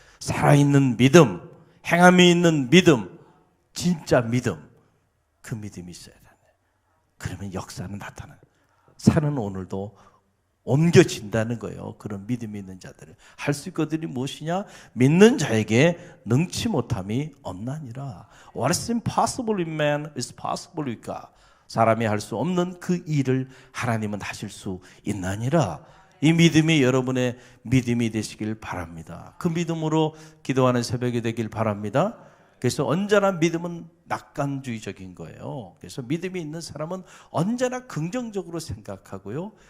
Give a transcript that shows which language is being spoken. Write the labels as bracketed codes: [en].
[ko] 살아있는 믿음, 행함이 있는 믿음, 진짜 믿음. 그 믿음이 있어야 되네. 그러면 역사는 나타나요. 산은 오늘도 옮겨진다는 거예요. 그런 믿음이 있는 자들을. 할 수 있거든이 무엇이냐? 믿는 자에게 능치 못함이 없나니라. [en] What is impossible in man is possible with God. [ko] 사람이 할 수 없는 그 일을 하나님은 하실 수 있나니라. 이 믿음이 여러분의 믿음이 되시길 바랍니다. 그 믿음으로 기도하는 새벽이 되길 바랍니다. 그래서 언제나 믿음은 낙관주의적인 거예요. 그래서 믿음이 있는 사람은 언제나 긍정적으로 생각하고요.